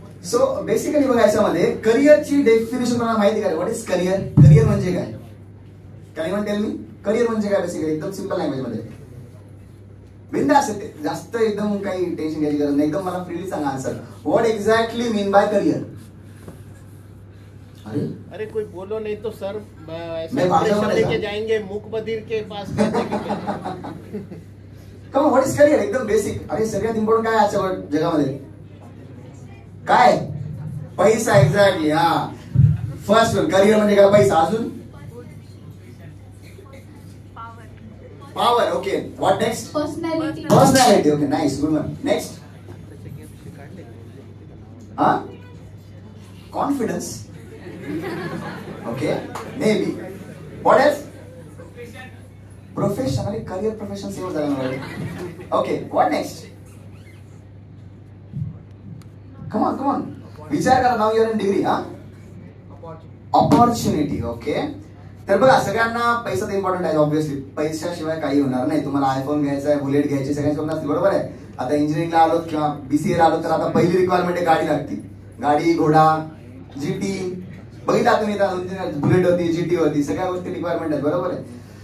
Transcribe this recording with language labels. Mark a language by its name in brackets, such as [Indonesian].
[English] So basically [Marathi] बघा याच्यामध्ये करिअरची डेफिनेशन मला माहिती काय, [English] What is career? [Marathi] करिअर म्हणजे काय? [English] Can anyone tell me? [Marathi] Career म्हणजे काय बेसिकली? एकदम सिंपल लँग्वेज मध्ये बिंदास आहे, जास्त एकदम काही टेन्शन घ्यायची गरज नाही, एकदम मला फ्रीली सांगा answer. [English] What exactly mean by career? [Hindi] अरे कोई बोलो नहीं तो सर ऐसे लेके जाएंगे मूक बधिर के पास. [English] Come what is career? [Marathi] एकदम बेसिक. अरे सगळ्यात इम्पॉर्टंट काय आजच्या जगामध्ये? काय? पैसा. एक्झॅक्टली. हा, [English] First one. [Marathi] करिअर म्हणजे काय? पैसा. अजून power. [English] Okay, what next? Personality. Personality. Okay, nice, good one. Next? हा, confidence. Okay, maybe. What else? Profession. [Marathi] अरे career profession सेव झाला ना. [English] Okay, what next? Come on, come on. [Marathi] विचार करा. [English] Now you are in degree, हा? Opportunity. Okay. [Marathi] तर बघा सगळ्यांना पैसा तर इम्पॉर्टंट आहे ऑब्व्हियसली. पैशाशिवाय काही होणार नाही. तुम्हाला आयफोन घ्यायचा आहे, बुलेट घ्यायची, सगळ्यांची स्वप्न असतील, बरोबर आहे. आता इंजिनिअरिंगला आलो किंवा BCA ला आलो तर आता पहिली रिक्वायरमेंट आहे गाडी लागती. गाडी, घोडा, GT बघितला तुम्ही, बुलेट होती, GT होती, सगळ्या गोष्टी रिक्वायरमेंट आहेत, बरोबर आहे.